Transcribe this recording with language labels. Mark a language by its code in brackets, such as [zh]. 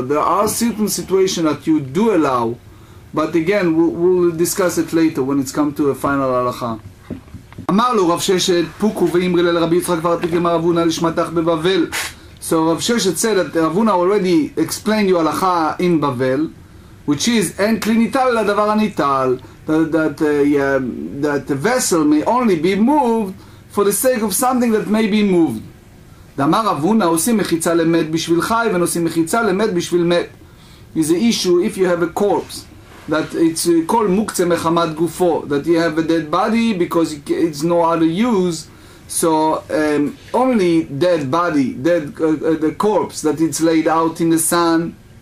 [en] There are certain situations that you do allow. But again, we'll discuss it later when it's come to a final halacha. [he] אמר לו רב ששת, פוקו ואמרי לרבי יצחק כבר תקרא רב הונא לשמתך בבבל. [en] So Rav Sheshet said that Rav Huna already explained you halacha in Bavel, which is [he] en kli nital ladavar hanital, [en] that the vessel may only be moved for the sake of something that may be moved. [he] דאמר רב הונא עושים מחיצה למת בשביל חי ועושים מחיצה למת בשביל מת. [en] Is the issue if you have a corpse that it's called muktzeh mechamat gufo, that you have a dead body because it's no other use. So only dead body, the corpse that it's laid out in the sun.